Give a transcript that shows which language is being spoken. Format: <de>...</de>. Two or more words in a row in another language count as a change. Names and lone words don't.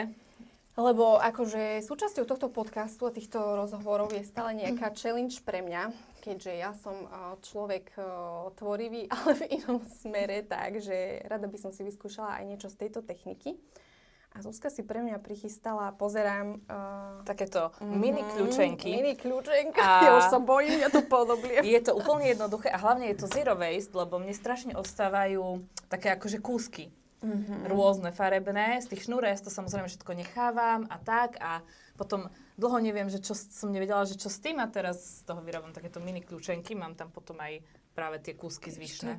<sk>Lebo akože súčasťou tohto podcastu a týchto rozhovorov je stále nejaká challenge pre mňa, keďže ja som človek tvorivý, ale v inom smere, takže rada by som si vyskúšala aj niečo z tejto techniky. A Zuzka si pre mňa prichystala, pozerám... Takéto mini kľúčenky. Mini kľúčenka, ja už sa bojím, ja to podobliem. Je to úplne jednoduché a hlavne je to</sk> <en>zero waste,</en> <sk>lebo mne strašne ostávajú také akože kúsky. Rôzne farebné, z tých šnúres to samozrejme všetko nechávam a tak a potom dlho neviem, že čo som nevedela, že čo s tým a teraz z toho vyrábam takéto mini kľúčenky, mám tam potom aj práve tie kúsky zvyšné.</sk>